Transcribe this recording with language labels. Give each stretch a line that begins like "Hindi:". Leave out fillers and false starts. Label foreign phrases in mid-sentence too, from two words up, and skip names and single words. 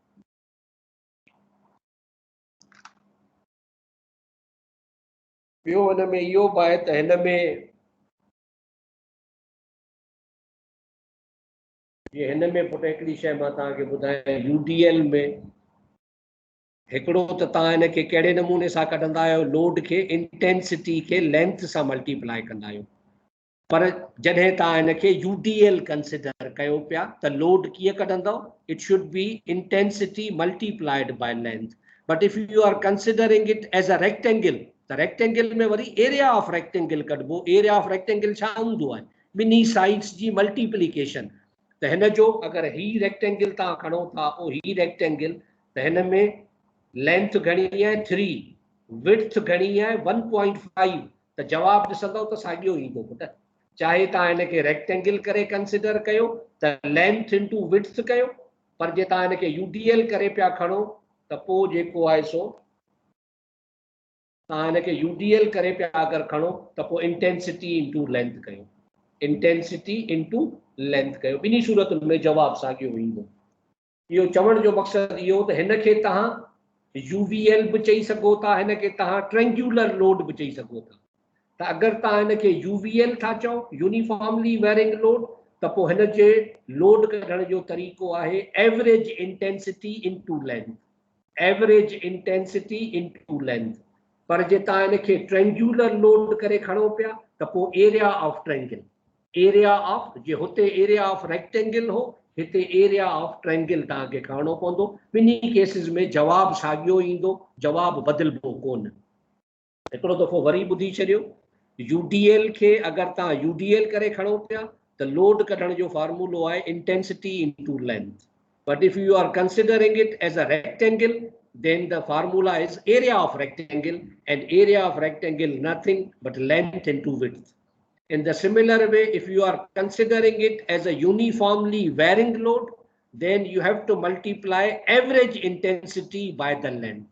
Sindhi: ॿियो हिन में इहो बि आहे त हिन में पुट हिकिड़ी शइ मां तव्हांखे ॿुधायां, यूडीएल में हिकिड़ो त तव्हां हिनखे कहिड़े नमूने सां कढंदा आहियो?
English: load khe intensity
Sindhi: खे लेंथ सां मल्टीप्लाई कंदा आहियो। पर जॾहिं तव्हां हिनखे यूडीएल कंसिडर कयो पिया त लोड कीअं कढंदव?
English: It should be intensity multiplied by length. But if you are considering it as a rectangle,
Sindhi: त रेक्टेंगल में वरी
English: area of rectangle कढबो। area of rectangle
Sindhi: छा हूंदो आहे? ॿिन्ही साइड्स जी मल्टीप्लिकेशन। त हिन जो अगरि ही रेक्टेंगल तव्हां खणो था पोइ ही रेक्टेंगल, त हिन में लेंथ घणी आहे 3, विड्थ घणी आहे 1.5, त जवाब ॾिसंदव त साॻियो ईंदो पुट। चाहे तव्हां हिनखे रेक्टेंगल करे कंसिडर कयो त
English: length into width
Sindhi: कयो, पर जे तव्हां हिनखे यूडीएल करे पिया खणो त पोइ जेको आहे सो तव्हां हिनखे यूडीएल करे पिया अगरि खणो त पोइ
English: intensity into length
Sindhi: कयो,
English: intensity into length
Sindhi: कयो, ॿिन्ही सूरतुनि में जवाब साॻियो ईंदो। इहो चवण जो मक़सदु इहो त हिनखे तव्हां यूवीएल बि चई सघो था, हिनखे तव्हां
English: triangular load
Sindhi: बि चई सघो था। त अगरि तव्हां हिनखे यूवीएल था चओ,
English: uniformly varying load,
Sindhi: त पोइ हिन जे लोड कढण जो तरीक़ो आहे
English: average intensity into length, average intensity into length.
Sindhi: पर जे तव्हां हिनखे
English: triangular load
Sindhi: करे खणो पिया त पोइ
English: area of triangle, area of,
Sindhi: जे हुते
English: area of rectangle
Sindhi: हो, हिते
English: area of triangle
Sindhi: तव्हांखे खणणो पवंदो। ॿिन्ही केसिस में जवाब साॻियो ईंदो, जवाब बदिलबो कोन। हिकिड़ो दफ़ो वरी ॿुधी छॾियो, यूडीएल खे अगरि तव्हां यूडीएल करे खणो पिया त लोड कढण जो फॉर्मूलो आहे
English: intensity into length. But if you are considering it as a rectangle, then the formula is area of rectangle, and area of rectangle nothing but length into width. In the similar way, if you are considering it as a uniformly varying load, then you have to multiply average intensity by the length.